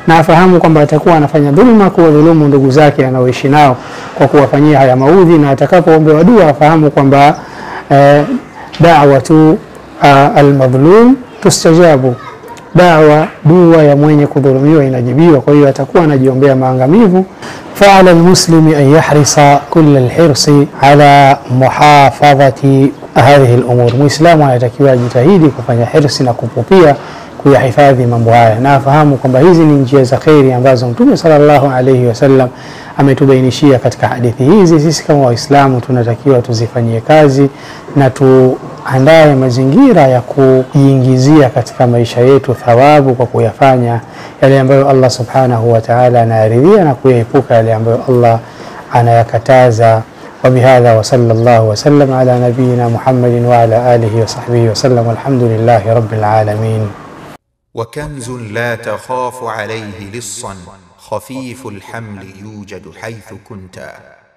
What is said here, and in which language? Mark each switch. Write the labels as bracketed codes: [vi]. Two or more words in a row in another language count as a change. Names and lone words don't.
[sw] na afahamu kwamba atakuwa anafanya dhulma kwa dhulumu ndugu zake anaoishi nao kwa kuwafanyia haya maudhi, na atakapoombewa dua afahamu kwamba [ar] دعوة المظلوم تستجاب, [sw] dua ya mwenye kudhulumiwa inajibiwa. Kwa hiyo atakuwa anajiombea maangamivu. [ar] فعلى المسلم أن يحرص كل الحرص على محافظة هذه الأمور. [sw] مسلم anatakiwa jitahidi kufanya hirsi na kupupia kuyahifadhi mambo haya, na afahamu kwamba hizi ni njia za khairi ambazo Mtume [ar] صلى الله عليه وسلم [sw] ametubainishia katika hadithi hizi. Sisi kama Waislamu tunatakiwa tuzifanyie kazi na tuandae mazingira ya kujiingizia katika maisha yetu thawabu kwa kuyafanya yale ambayo Allah [ar] سبحانه وتعالى [sw] anayaridhia na kuyaepuka yale ambayo Allah anayakataza. [ar] وبهذا وصلى الله وسلم على نبينا محمد وعلى آله وصحبه وسلم والحمد لله رب العالمين. وكنز لا تخاف عليه لصا خفيف الحمل يوجد حيث كنت.